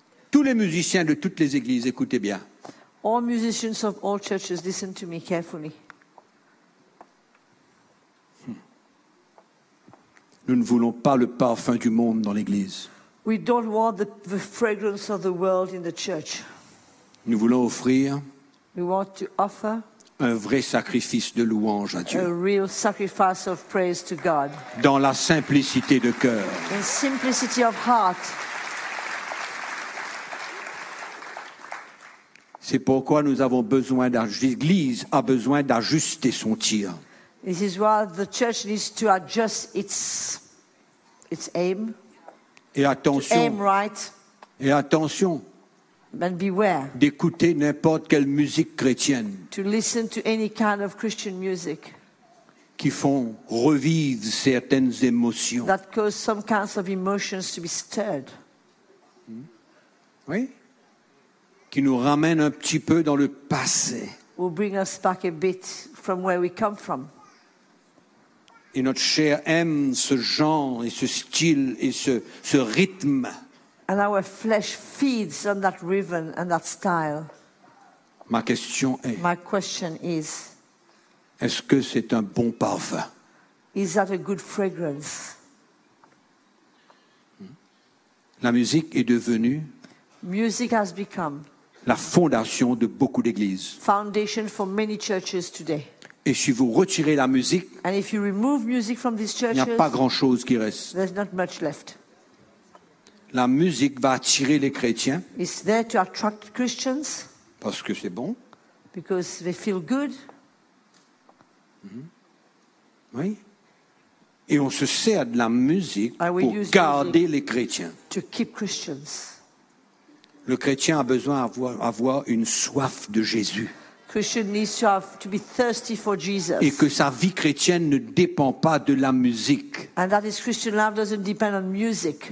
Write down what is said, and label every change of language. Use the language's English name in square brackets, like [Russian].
[French] Tous les musiciens de toutes les églises, écoutez bien. [English] All musicians of all churches, listen to me carefully. [French] Nous ne voulons pas le parfum du monde dans l'église. [English] We don't want the fragrance of the world in the church. [French] Nous voulons offrir. [English] We want to offer. [French] Un vrai sacrifice de louange à Dieu. [English] A real sacrifice of praise to God. [French] Dans la simplicité de cœur. [English] In simplicity of heart. [French] C'est pourquoi nous avons besoin l'Église a besoin d'ajuster son tir. [English] This is why the church needs to adjust its aim. [French] Et attention. [English] To aim right. [French] Et attention. [English] But beware. [French] D'écouter n'importe quelle musique chrétienne. [English] To listen to any kind of Christian music. [French] Qui font revivre certaines émotions. [English] That cause some kinds of emotions to be stirred. [French] Oui. Qui nous ramène un petit peu dans le passé. [English] Will bring us back a bit from where we come from. [French] Et notre chair aime ce genre et ce style et ce rythme. [English] And our flesh feeds on that rhythm and that style. [French] Ma question est, [English] my question is, [French] est-ce que c'est un bon parfum? [English] Is that a good fragrance? [French] La musique est devenue, [English] music has become, [French] la fondation de beaucoup d'églises. [English] Foundation for many churches today. [French] Et si vous retirez la musique, [English] and if you remove music from these churches, [French] il n'y a pas grand-chose qui reste. [English] There's not much left. [French] La musique va attirer les chrétiens. [English] It's there to attract Christians. [French] Parce que c'est bon. [English] Because they feel good. [French] Mm-hmm. Oui. Et on se sert de la musique pour garder les chrétiens. [English] To keep Christians. [French] Le chrétien a besoin d'avoir une soif de Jésus. [English] Christian needs to have to be thirsty for Jesus. [French] Et que sa vie chrétienne ne dépend pas de la musique. [English] And that his Christian life doesn't depend on music.